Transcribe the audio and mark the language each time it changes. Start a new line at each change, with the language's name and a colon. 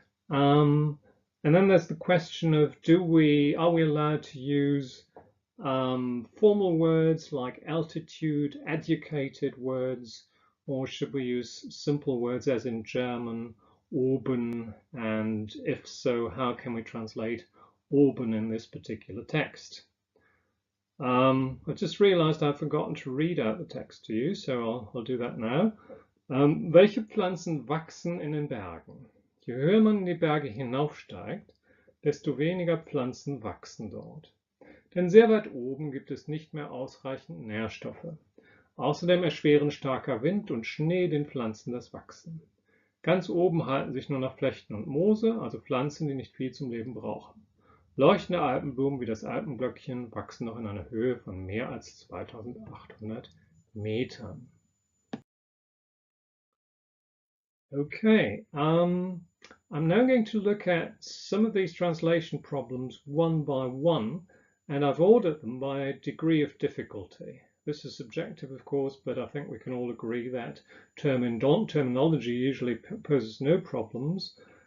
English: And then there's the question of are we allowed to use formal words like altitude, educated words, or should we use simple words as in German, oben, and if so, how can we translate oben in this particular text? I just realized I've forgotten to read out the text to you, so I'll do that now.
German: Welche Pflanzen wachsen in den Bergen? Je höher man in die Berge hinaufsteigt, desto weniger Pflanzen wachsen dort. Denn sehr weit oben gibt es nicht mehr ausreichend Nährstoffe. Außerdem erschweren starker Wind und Schnee den Pflanzen das Wachsen. Ganz oben halten sich nur noch Flechten und Moose, also Pflanzen, die nicht viel zum Leben brauchen. Leuchtende Alpenblumen wie das Alpenglöckchen wachsen noch in einer Höhe von mehr als 2800 Metern.
English: Okay, I'm now going to look at some of these translation problems one by one, and I've ordered them by a degree of difficulty. This is subjective, of course, but I think we can all agree that terminology usually poses no problems.